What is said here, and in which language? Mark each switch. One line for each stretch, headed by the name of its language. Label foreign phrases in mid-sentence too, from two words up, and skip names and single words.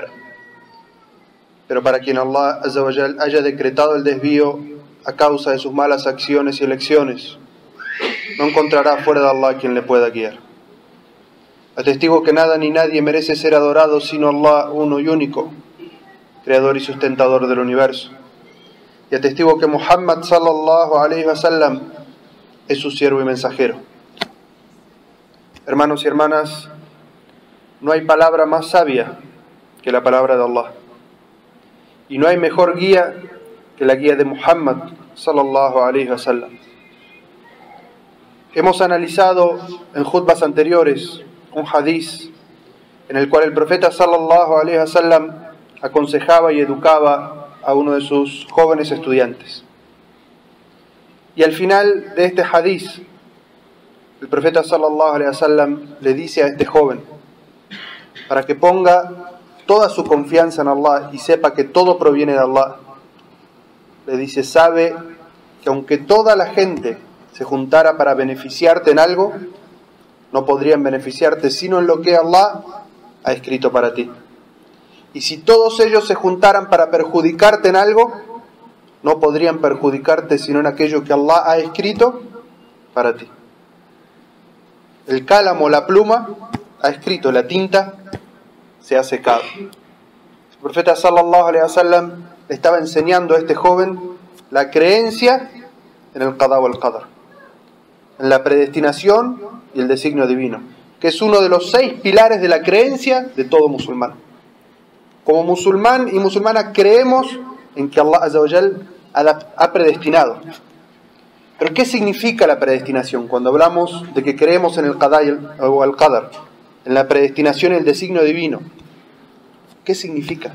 Spanish: Pero para quien
Arabic: الله عز وجل
Spanish: haya decretado el desvío a causa de sus malas acciones y elecciones, no encontrará fuera de Allah quien le pueda guiar. Atestigo que nada ni nadie merece ser adorado sino Allah uno y único, creador y sustentador del universo. Y atestigo que Muhammad
Arabic: صلى الله عليه وسلم
Spanish: es su siervo y mensajero. Hermanos y hermanas, no hay palabra más sabia que la palabra de Allah. Y no hay mejor guía que la guía de Muhammad
Arabic: صلى الله عليه وسلم.
Spanish: Hemos analizado en jutbas anteriores un hadiz en el cual el profeta
Arabic: صلى الله عليه وسلم
Spanish: aconsejaba y educaba a uno de sus jóvenes estudiantes. Y al final de este hadiz, el profeta
Arabic: صلى الله عليه وسلم
Spanish: le dice a este joven, para que ponga toda su confianza en Allah y sepa que todo proviene de Allah, le dice: sabe que aunque toda la gente se juntara para beneficiarte en algo, no podrían beneficiarte sino en lo que Allah ha escrito para ti. Y si todos ellos se juntaran para perjudicarte en algo, no podrían perjudicarte sino en aquello que Allah ha escrito para ti. El cálamo, la pluma, ha escrito, la tinta se ha secado. El profeta
Arabic: صلى الله عليه وسلم
Spanish: le estaba enseñando a este joven la creencia en el
Arabic: القضاء والقدر,
Spanish: en la predestinación y el designio divino, que es uno de los 6 pilares de la creencia de todo musulmán. Como musulmán y musulmana creemos en que
Arabic: الله عز وجل
Spanish: ha predestinado. Pero ¿qué significa la predestinación? Cuando hablamos de que creemos en el qada o el qadar, en la predestinación y el designio divino, ¿qué significa?